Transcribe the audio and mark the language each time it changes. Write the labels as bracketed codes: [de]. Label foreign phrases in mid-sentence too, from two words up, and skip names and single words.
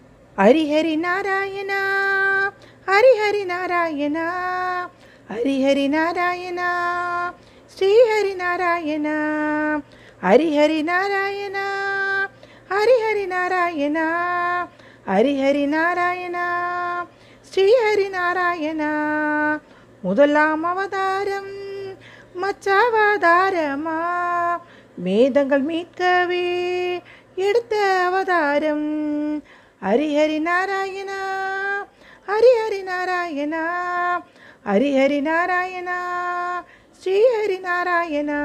[sa] हरि हरि नारायण, हरि हरि नारायण, हरि हरि नारायण, श्री हरि नारायण, हरि हरि नारायण, हरि हरि नारायण, हरि हरि नारायण, श्री हरि नारायण. [ta] முதலாம் அவதாரம் மச்சாவதாரமா, வேதங்கள் மீட்கவே எடுத்த அவதாரம். ஹரி ஹரி நாராயணா, ஹரி ஹரி நாராயணா, ஹரி ஹரி நாராயணா, ஸ்ரீ ஹரி நாராயணா.